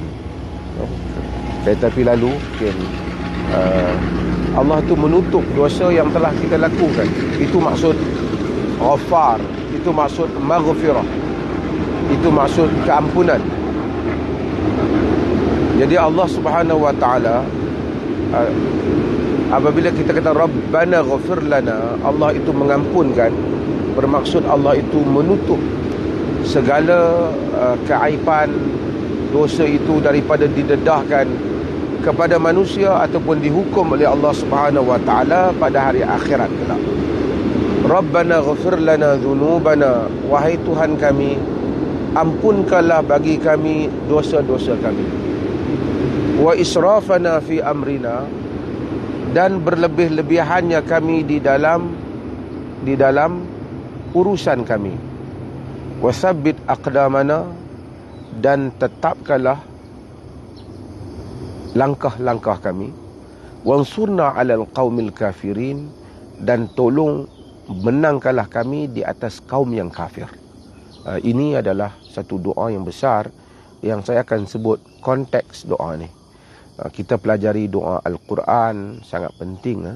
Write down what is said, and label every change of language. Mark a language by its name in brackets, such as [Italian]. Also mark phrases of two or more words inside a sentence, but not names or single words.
[Malay] Tetapi lalu Allah tu menutup dosa yang telah kita lakukan. Itu maksud ghafar, itu maksud maghfirah, itu maksud keampunan. Jadi Allah [Arabic] سبحانه وتعالى, [Malay] apabila kita kata [Arabic] ربنا اغفر لنا, [Malay] Allah itu mengampunkan, bermaksud Allah itu menutup segala keaiban dosa itu daripada didedahkan kepada manusia ataupun dihukum oleh Allah [Arabic] سبحانه وتعالى [Malay] pada hari akhirat kelak. [Arabic] ربنا اغفر لنا ذنوبنا, [Malay] wahai Tuhan kami, ampunkanlah bagi kami dosa-dosa kami. [Arabic] وإسرافنا في أمرنا, [Malay] dan berlebih-lebihannya kami di dalam urusan kami. [Arabic] وثبت أقدامنا, [Malay] dan tetapkanlah langkah-langkah kami. [Arabic] وانصرنا على القوم الكافرين, [Malay] dan tolong menangkanlah kami di atas kaum yang kafir. Ini adalah satu doa yang besar yang saya akan sebut konteks doa ni. Kita pelajari doa Al-Quran sangat penting.